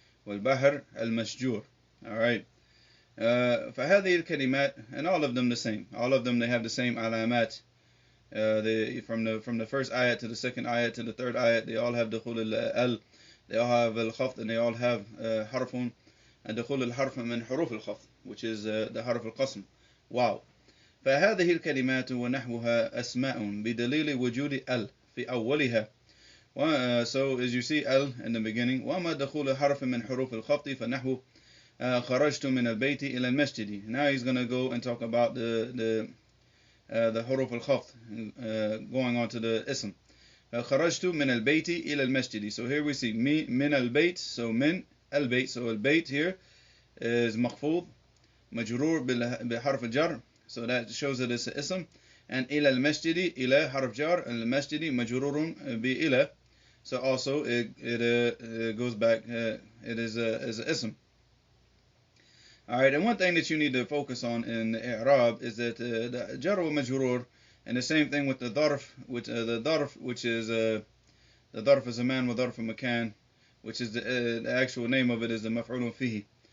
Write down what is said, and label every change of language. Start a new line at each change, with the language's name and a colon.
English: Wal-bahr al-masjur. Alright.
Arabic: فهذه الكلمات,
English: and all of them the same. All of them, they have the same alamat. From the first ayat to the second ayat to the third ayat, they all have dukhul al, they all have al-khafd, and they all have harfun, and dukhul al-harf min huruf al-khafd, which is the harf al-qasm. Wow.
Arabic: فهذه الكلمات ونحوها أسماء بدليل وجود ال في أولها.
English: So as you see al in the beginning,
Arabic: وما دخول حرف من حروف الخفض فنحو خرجت من البيت إلى المسجد.
English: Now he's going to go and talk about the حروف الخفض, going on to the ism.
Arabic: خرجت من البيت إلى المسجد.
English: So here we see
Arabic: من البيت, so من البيت, so البيت here is مخفوض مجرور بحرف الجر.
English: So that shows that it's an ism. And
Arabic: إلى المسجد, إلى حرف جر, المسجد مجرور بإلى.
English: So also it goes back. It is as an ism. All right, and one thing that you need to focus on in the i'rab is that the jar wa majrur, and the same thing with the dharf, which the dharf, which is the dharf is a man with dharf makan, which is the actual name of it is the maf'ulun fihi.